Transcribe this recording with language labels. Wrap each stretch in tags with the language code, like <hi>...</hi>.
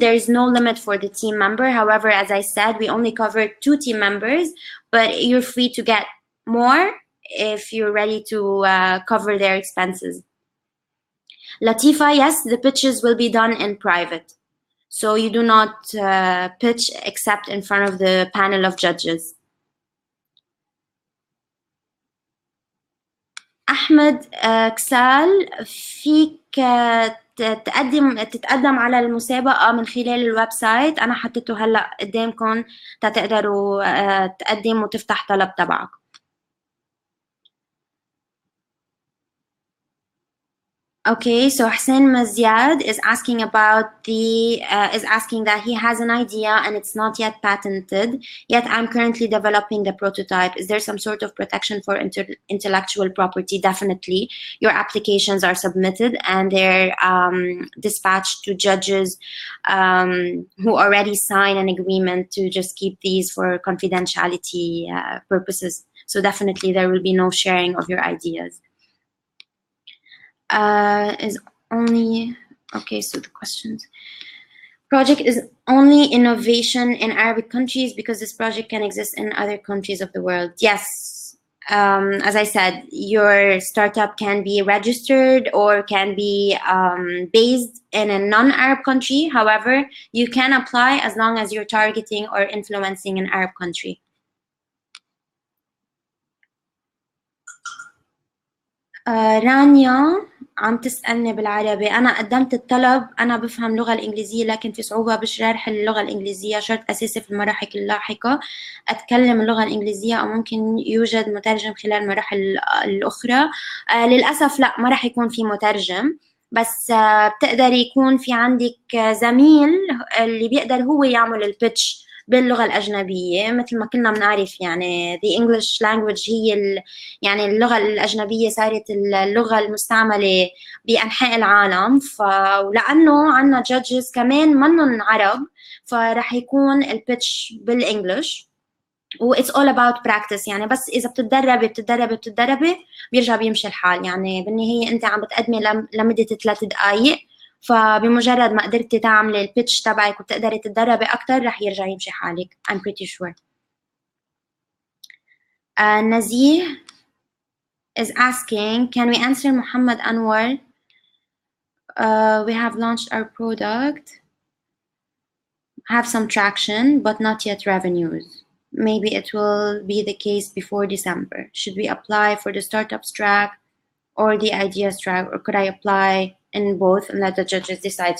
<en>There is no limit for the team member. However, as I said, we only covered 2 team members, but you're free to get more if you're ready to cover their expenses. Latifa, yes, the pitches will be done in private. So you do not pitch except in front of the panel of judges.</en> <ar>أحمد كسال، فيك تتقدم على المسابقة من خلال الويب سايت. أنا حطيته هلأ قدامكم تقدروا تقدم وتفتح طلب تبعك.</ar> <en>Okay, so Hussein Maziad is asking about is asking that he has an idea and it's not yet patented, yet I'm currently developing the prototype. Is there some sort of protection for intellectual property? Definitely. Your applications are submitted and they're dispatched to judges who already sign an agreement to just keep these for confidentiality purposes. So definitely there will be no sharing of your ideas. Is only, okay, so the questions. Project is only innovation in Arabic countries because this project can exist in other countries of the world. Yes, as I said, your startup can be registered or can be based in a non-Arab country. However, you can apply as long as you're targeting or influencing an Arab country.</en> <ar>رانيا عم تسألني بالعربي. أنا قدمت الطلب، أنا بفهم اللغة الإنجليزية لكن في صعوبة بشرح اللغة الإنجليزية. شرط أساسي في المراحل اللاحقة أتكلم اللغة الإنجليزية أو ممكن يوجد مترجم خلال المراحل الأخرى. للأسف لا، ما راح يكون في مترجم، بس بتقدر يكون في عندك زميل اللي بيقدر هو يعمل البيتش باللغة الأجنبية. مثل ما كلنا بنعرف يعني</ar> <en>the English language</en> <ar>هي يعني اللغة الأجنبية صارت اللغة المستعملة بأنحاء العالم. ولأنه عنا judges كمان منهم عرب، فرح يكون البيتش بالإنجلش.</ar> <en>و it's all about practice.</en> <ar>يعني بس إذا بتتدربي بيرجع بيمشي الحال. يعني بالنهاية أنت عم بتقدمي لمدة 3 دقايق، فبمجرد ما قدرتي تعملي البيتش تبعك وتقدري تتدربي أكتر رح يرجع يمشي حالك.</ar> <en>I'm pretty sure. نزيه is asking, can we answer Muhammad Anwar? We have launched our product, have some traction, but not yet revenues. Maybe it will be the case before December. Should we apply for the startups track or the ideas track, or could I apply in both and let the judges decide?</en>